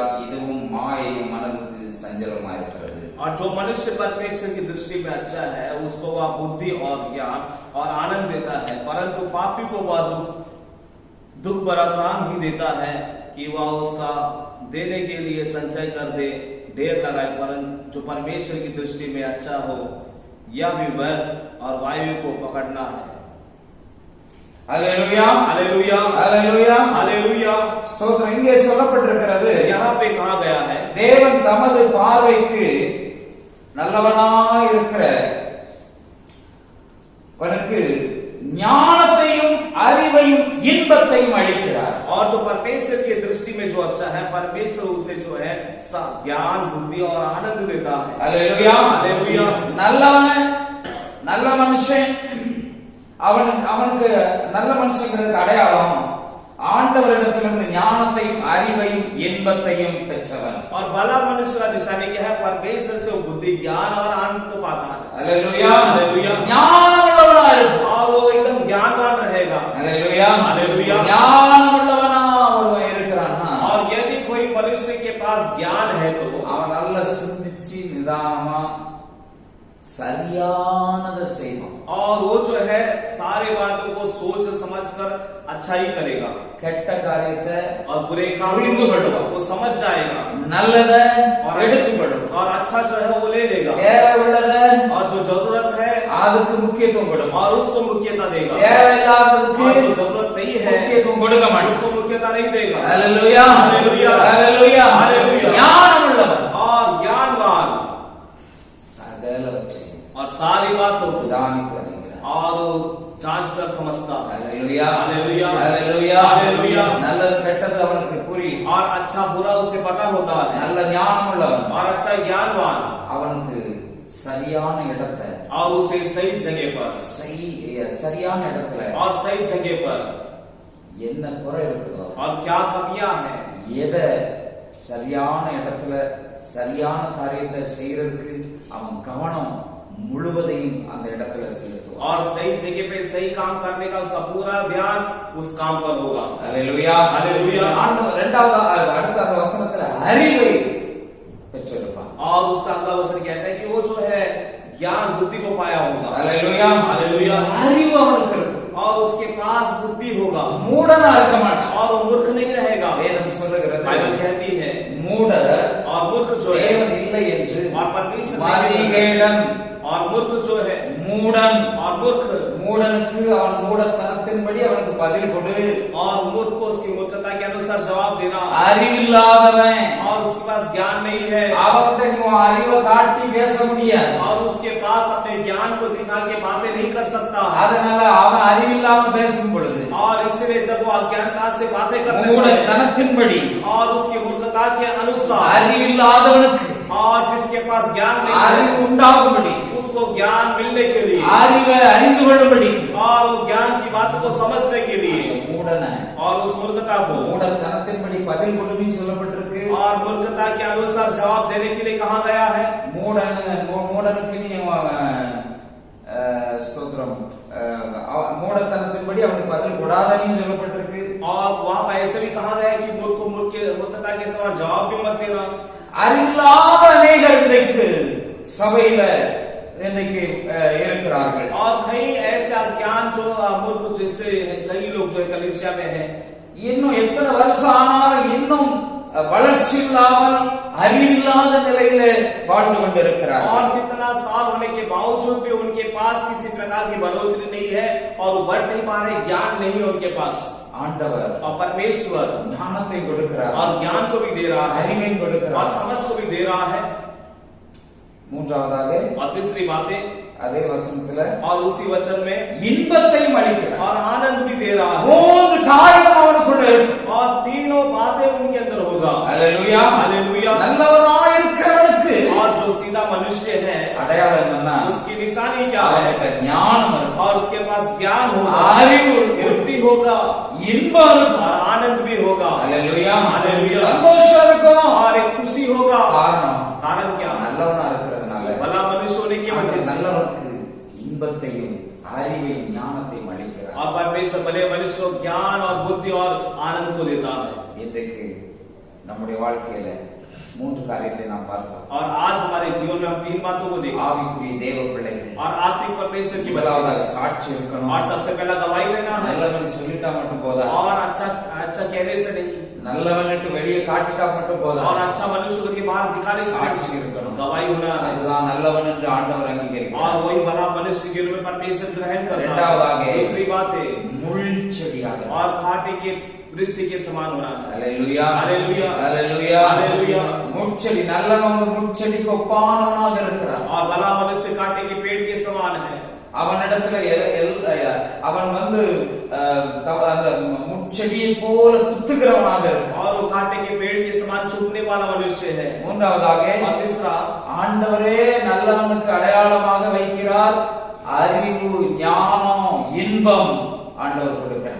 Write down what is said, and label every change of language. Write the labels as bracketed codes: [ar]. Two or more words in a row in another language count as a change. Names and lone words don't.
[ta] இதுவும் மாயையும் மனதுக்கு சஞ்சலமாயிருக்கிறது. [hi] और जो मनुष्य परमेश्वर की दृष्टि में अच्छा है उसको वह बुद्धि और ज्ञान और आनंद देता है, परंतु पापी को वह दुख भरा काम ही देता है कि वह उसका देने के लिए संचय कर दे, ढेर लगाए। परंतु जो परमेश्वर की दृष्टि में अच्छा हो यह भी व्यर्थ और वायु को पकड़ना है। [ta] அல்லேலூயா [hi] हालेलुया [ta] அல்லேலூயா [hi] हालेलुया। [ta] ஸ்தோத்திரம். இங்கே சொல்லப்பட்டிருக்கிறது, [hi] यहाँ पे कहा गया है [ta] தேவன் தமது பார்வைக்கு நல்லவனாய் இருக்கிறவனுக்கு ஞானத்தையும் அறிவையும் இன்பத்தையும் அளிக்கிறார். [hi] और जो परमेश्वर की दृष्टि में जो अच्छा है परमेश्वर उसे जो है ज्ञान बुद्धि और आनंद देता है। [ta] அல்லேலூயா [hi] हालेलुया। [ta] நல்லவன் நல்ல மனுஷன், அவனுக்கு நல்ல மனுஷங்கிறதுக்கு அடையாளம் ஆண்டவரிடத்திலிருந்து ஞானத்தையும் அறிவையும் இன்பத்தையும் பெற்றவன். [hi] और भला मनुष्य का निशानी क्या है? परमेश्वर से वो बुद्धि ज्ञान और आनंद को पाता है। [ta] அல்லேலூயா [hi] हालेलुया। [ta] ஞானமுள்ளவனா இருக்கும். [hi] और वो एकदम ज्ञानवान रहेगा। [ta] அல்லேலூயா [hi] हालेलुया। [ta] ஞானமுள்ளவனா ஒருவன் இருக்கிறான்னா [hi] और यदि कोई मनुष्य के पास ज्ञान है तो [ta] அவன் நல்லா சிந்திச்சு நிதானமா சரியானதை செய்வான். [hi] और वो जो है सारे बातों को सोच समझ कर अच्छा ही करेगा। [ta] கெட்ட காரியத்தை [hi] और बुरे काम [ta] புரிந்து கொள்ளுவான். [hi] वो समझ जाएगा [ta] நல்லதை [hi] और [ta] எடுத்துக்கொள்ளும். [hi] और अच्छा जो है वो ले लेगा। [ta] தேவை உள்ளதை [hi] और जो जरूरत है [ta] அதுக்கு முக்கியத்துவம் கொடுக்கும். [hi] और उसको मुख्यता देगा। [ta] தேவையில்லாததுக்கு [hi] और जो जरूरत नहीं है [ta] முக்கியத்துவம் கொடுக்க மாட்டான். [hi] उसको मुख्यता नहीं देगा। [ta] அல்லேலூயா [hi] हालेलुया [ta] அல்லேலூயா [hi] हालेलुया। [ta] ஞானமுள்ளவன் [hi] और ज्ञानवान [ta] சகலவற்றையும் [hi] और सारी बातों को [ta] நிதானித்து அறிகிறான். [hi] और जांच कर समझता है। [ta] அல்லேலூயா [hi] हालेलुया [ta] அல்லேலூயா [hi] हालेलुया। [ta] நல்லது கெட்டது அவனுக்கு புரியும். [hi] और अच्छा बुरा उसे पता होता है। [ta] நல்ல ஞானமுள்ளவன் [hi] और अच्छा ज्ञानवान [ta] அவனுக்கு சரியான இடத்தை [hi] और उसे सही जगह पर [ta] சரியான இடத்துல [hi] और सही जगह पर [ta] என்ன குறை இருக்குதோ [hi] और क्या कमियां हैं [ta] எதை சரியான இடத்துல சரியான காரியத்தை செய்யறதுக்கு அவன் கவனம் முழுவதையும் அந்த இடத்துல செலுத்துவான். [hi] और सही जगह पे सही काम करने का उसका पूरा ध्यान उस काम पर होगा। [ta] அல்லேலூயா [hi] हालेलुया। [ta] ஆண்டவர் இரண்டாவது அடுத்த அந்த வசனத்துல அறிவை பெற்றிருப்பான். [hi] और उसका अगला वचन कहता है कि वो जो है ज्ञान बुद्धि को पाया होगा। [ta] அல்லேலூயா [hi] हालेलुया। [ta] அறிவு அவனுக்கு இருக்கும். [hi] और उसके पास बुद्धि होगा [ta] மூடனா இருக்க மாட்டான். [hi] और वो मूर्ख नहीं रहेगा। [ta] வேதம் சொல்லுகிறது, [hi] बाइबल कहती है [ta] மூடர் [hi] और मूर्ख जो है [ta] தேவன் இல்லை என்று [hi] और परमेश्वर [ta] மதிகேடன் [hi] और मूर्ख जो है [ta] மூடன் [hi] और मूर्ख [ta] மூடனுக்கு அவன் மூடத்தனத்தின்படி அவனுக்கு பதில் கொடு. [hi] और मूर्ख को उसकी मूर्खता के अनुसार जवाब देना। [ta] அறிவில்லாதவன் [hi] और उसके पास ज्ञान नहीं है [ta] அவன்கிட்ட நீ உன் அறிவை காட்டி பேச முடியாது. [hi] और उसके पास अपने ज्ञान को दिखा के बातें नहीं कर सकता। [ta] அதனால அவன் அறிவில்லாம பேசும் பொழுது [hi] और इसलिए जब वो अज्ञानता से बातें करते हैं [ta] மூடத்தனத்தின்படி [hi] और उसकी मूर्खता के अनुसार [ta] அறிவில்லாதவனுக்கு [hi] और जिसके पास ज्ञान नहीं [ta] அறிவு [hi] है [ta] உண்டாகும்படி [hi] उसको ज्ञान मिलने के लिए [ta] அறிவை அறிந்து கொள்ளும்படி [hi] और वो ज्ञान की बातों को समझने के लिए [ta] மூடனை [hi] और उस मूर्खता को [ta] மூடத்தனத்தின்படி பதில் கொடுன்னு சொல்லப்பட்டிருக்கு. [hi] और मूर्खता के अनुसार जवाब देने के लिए कहा गया है। [ta] மூடனுக்கு நீ ஸ்தோத்திரம் மூடத்தனத்தின்படி அவனுக்கு பதில் கொடாதன்னு சொல்லப்பட்டிருக்கு. [hi] और वहाँ पर ऐसे भी कहा गया है कि मूर्ख को मूर्खता के समान जवाब भी मत देना। [ta] அறிவில்லாத அநேகர் இன்றைக்கு சபையில இன்னைக்கு இருக்கிறார்கள். [hi] और कई ऐसे अज्ञान जो मूर्ख जैसे कई लोग जो कलीसिया में है [ta] இன்னும் எத்தனை வருஷம் ஆனாலும் இன்னும் வளர்ச்சி இல்லாமல் அறிவில்லாத நிலையிலே வாழ்ந்து கொண்டிருக்கிறார். [hi] और कितना साल होने के बावजूद भी उनके पास किसी प्रकार की बढ़ोतरी नहीं है और वो बढ़ नहीं पा रहे, ज्ञान नहीं है उनके पास. [ta] ஆண்டவர் [hi] और परमेश्वर [ta] ஞானத்தை கொடுக்கிறார், [hi] और ज्ञान को भी दे रहा है [ta] அறிவை [hi] और [ta] கொடுக்கிறார். [hi] समझ को भी दे रहा है. [ta] மூன்றாவதாக [hi] और तीसरी बातें [ta] அதே வசனத்துல [hi] और उसी वचन में [ta] இன்பத்தையும் அளிக்கிறார். [hi] और आनंद भी दे रहा है [ta] மூன்று காரியம் அவனுக்குள்ள இருக்கு. [hi] और तीनों बातें उनके अंदर होगा. [ta] அல்லேலூயா, [hi] हालेलुया. [ta] நல்லவனாயிருக்கிறவனுக்கு [hi] और जो सीधा मनुष्य है [ta] அடையாளம் என்ன? [hi] उसकी निशानी क्या है? [ta] அவனுக்கு ஞானம் இருக்கும், [hi] और उसके पास ज्ञान होगा, [ta] அறிவு இருக்கும், [hi] बुद्धि होगा [ta] இன்பம் இருக்கும், [hi] और आनंद भी होगा. [ta] அல்லேலூயா, [hi] हालेलुया. [ta] சந்தோஷம் இருக்கும். [hi] और एक खुशी होगा. [ta] காரணம் [hi] कारण क्या? [ta] நல்லவனா இருக்கிறதுனால. [hi] भला मनुष्य होने की वजह से. [ta] நல்லவனுக்கு இன்பத்தையும் அறிவையும் ஞானத்தையும் அளிக்கிறார். [hi] और परमेश्वर भले मनुष्य को ज्ञान और बुद्धि और आनंद को देता है. [ta] இன்றைக்கு நம்முடைய வாழ்க்கையில மூன்று காரியத்தை நாம் பார்த்தோம். [hi] और आज हमारे जीवन में हम तीन बातों को देखा. [ta] ஆவிக்குரிய தேவ பிள்ளைகள் [hi] और आत्मिक परमेश्वर की [ta] முதலாவதாக [hi] बच्चे. [ta] சாட்சி இருக்கணும். [hi] और सबसे पहला गवाही देना है. [ta] நல்லவன் சொல்லிட்டா மட்டும் போதா, [hi] और अच्छा अच्छा कहने से नहीं. [ta] நல்லவன்ட்டு வெளியே காட்டிட்டா மட்டும் போதா, [hi] और अच्छा मनुष्य को बाहर दिखाने से [ta] சாட்சி [hi] नहीं. [ta] இருக்கணும். [hi] गवाही होना है. [ta] அதுதான் நல்லவன் என்று ஆண்டவர் அங்கீகரிக்கிறார். [hi] और वही भला मनुष्य के रूप में परमेश्वर ग्रहण करना. [ta] இரண்டாவதாக [hi] दूसरी बात है [ta] முள் செடியாக. [hi] और कांटे के वृक्ष के समान होना है. [ta] அல்லேலூயா, அல்லேலூயா, அல்லேலூயா, அல்லேலூயா. முட்செடி நல்லவன் முட்செடிக்கு ஒப்பானவனாக இருக்கிறான். [hi] और भला मनुष्य कांटे के पेड़ के समान है. [ta] அவனிடத்துல அவன் வந்து அந்த முட்செடியை போல குத்துகிறவனாக இருக்கான். [hi] और वो कांटे के पेड़ के समान चुभने वाला मनुष्य है. [ta] மூன்றாவதாக [hi] और तीसरा [ta] ஆண்டவரே நல்லவனுக்கு அடையாளமாக வைக்கிறார். அறிவு, ஞானம், இன்பம் आंडवर கொடுக்கிறார்.